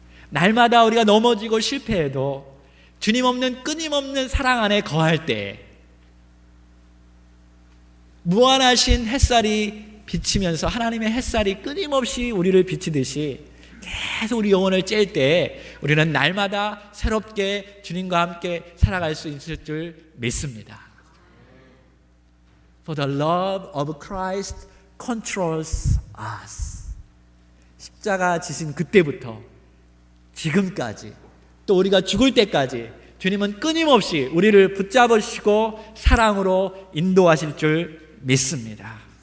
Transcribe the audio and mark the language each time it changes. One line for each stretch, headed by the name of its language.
Korean: 날마다 우리가 넘어지고 실패해도 주님 없는 끊임없는 사랑 안에 거할 때 무한하신 햇살이 비치면서 하나님의 햇살이 끊임없이 우리를 비치듯이 계속 우리 영혼을 쬐일 때 우리는 날마다 새롭게 주님과 함께 살아갈 수 있을 줄 믿습니다.
English: For the love of Christ controls us.
Korean: 십자가 지신 그때부터 지금까지 또 우리가 죽을 때까지 주님은 끊임없이 우리를 붙잡으시고 사랑으로 인도하실 줄 믿습니다.